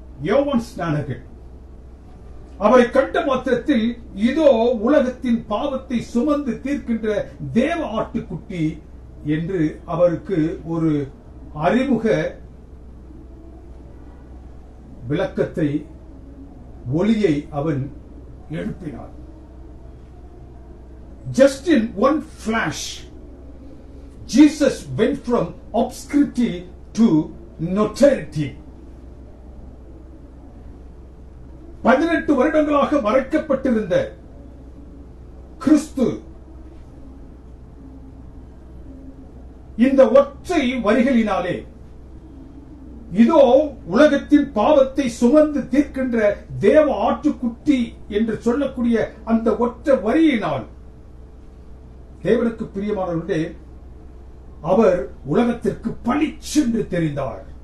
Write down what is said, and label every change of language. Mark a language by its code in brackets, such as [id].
[ta] யோவான் ஸ்நானகன் அவரை கண்ட மாத்திரத்தில் இதோ உலகத்தின் பாவத்தை சுமந்து தீர்க்கின்ற தேவ ஆட்டுக்குட்டி என்று அவருக்கு ஒரு அறிமுக விளக்கத்தை ஒளியை அவன் எழுப்பினார். [en] Just in one flash, Jesus went from obscurity to notoriety. [ta] 18 வருடங்களாக மறைக்கப்பட்டிருந்த கிறிஸ்து இந்த ஒற்றை வரிகளினாலே இதோ உலகத்தின் பாவத்தை சுமந்து தீர்க்கின்ற தேவ ஆட்டுக்குட்டி என்று சொல்லக்கூடிய அந்த ஒற்றை வரியினால் தேவனுக்கு பிரியமானவர்களே அவர் உலகத்திற்கு பளிச்சென்று தெரிந்தார்.